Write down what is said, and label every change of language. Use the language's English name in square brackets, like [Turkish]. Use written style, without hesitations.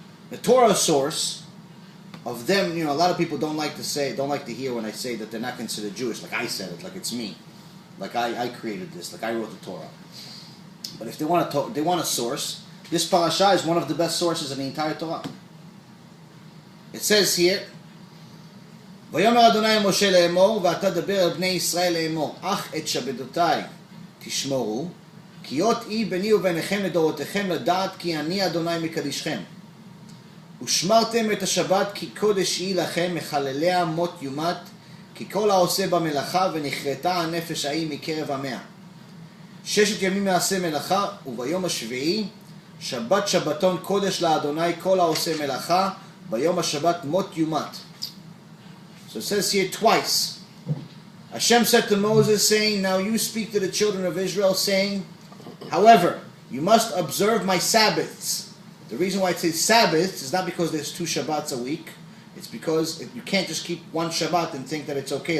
[English] The Torah source of them, a lot of people don't like to hear when I say that they're not considered Jewish, like I said it, like it's me. Like I created this, like I wrote the Torah. But if they want a source, this ParaShat is one of the best sources in the entire Torah. It says here, [Hebrew] ויאמר אדוני משה לאמור, ואתה דבר אל בני ישראל לאמור, אך את שבתותי תשמורו, כי אות אי ביני וביניכם לדורותיכם לדעת כי אני אדוני מקדישכם. ושמרתם את השבת כי קודש היא לכם, מחלליה מות יומת, כי כל העושה במלאכה ונכרתה הנפש ההיא מקרב עמיה. 6 ימים יעשה מלאכה, וביום השביעי שבת שבתון קודש לאדוני כל העושה מלאכה, ביום השבת מות יומת. [English] So it says here twice. Hashem said to Moses, saying, now you speak to the children of Israel, saying, however, you must observe my Sabbaths. The reason why it says Sabbaths is not because there's 2 Shabbats a week. It's because you can't just keep one Shabbat and think that it's okay.